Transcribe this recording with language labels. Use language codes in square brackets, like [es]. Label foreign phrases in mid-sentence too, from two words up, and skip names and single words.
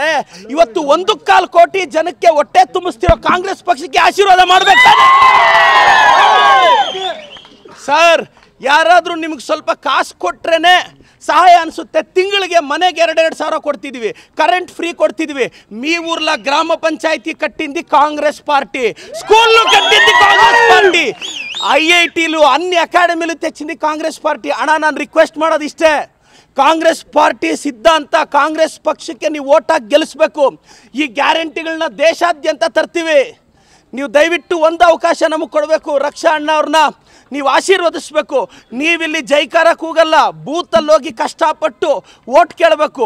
[kn] ಇವತ್ತು 1.25 ಕೋಟಿ ಜನಕ್ಕೆ ಹೊಟ್ಟೆ ತುಂಬಿಸ್ತಿರೋ ಕಾಂಗ್ರೆಸ್ ಪಕ್ಷಕ್ಕೆ ಆಶೀರ್ವಾದ ಮಾಡಬೇಕಾದ್ರೆ ಸರ್, ಯಾರಾದರೂ ನಿಮಗೆ ಸ್ವಲ್ಪ ಕಾಸು ಕೊಟ್ರೇನೆ ಸಹಾಯ ಅನಿಸುತ್ತೆ. ತಿಂಗಳಿಗೆ ಮನೆಗೆ 2-2 ಸಾವಿರ ಕೊಡ್ತಿದ್ವಿ, [en] current free [kn] ಕೊಡ್ತಿದ್ವಿ. [te] మీ ఊర్ల గ్రామ పంచాయతీ కట్టింది కాంగ్రెస్ పార్టీ, స్కూళ్ళు కట్టింది కాంగ్రెస్ పార్టీ, ఐఐటీలు అన్ని అకాడమీలు తెచ్చింది కాంగ్రెస్ పార్టీ. [kn] ಅಣ್ಣ ನಾನು ರಿಕ್ವೆಸ್ಟ್ ಮಾಡೋದು ಇಷ್ಟೇ, ಕಾಂಗ್ರೆಸ್ ಪಾರ್ಟಿ ಸಿದ್ಧಾಂತ ಕಾಂಗ್ರೆಸ್ ಪಕ್ಷಕ್ಕೆ ನೀವು ಓಟ್ ಹಾಕಿ ಗೆಲ್ಲಿಸಬೇಕು. ಈ ಗ್ಯಾರಂಟಿಗಳನ್ನ ದೇಶಾದ್ಯಂತ ತರ್ತೀವಿ. ನೀವು ದಯವಿಟ್ಟು ಒಂದು ಅವಕಾಶ ನಮಗೆ ಕೊಡಬೇಕು. ರಕ್ಷಾ ಅಣ್ಣ ಅವ್ರನ್ನ ನೀವು ಆಶೀರ್ವದಿಸಬೇಕು. ನೀವಿಲ್ಲಿ ಜೈಕಾರ ಕೂಗಲ್ಲ, ಬೂತಲ್ಲಿ ಹೋಗಿ ಕಷ್ಟಪಟ್ಟು ಓಟ್ ಕೇಳಬೇಕು.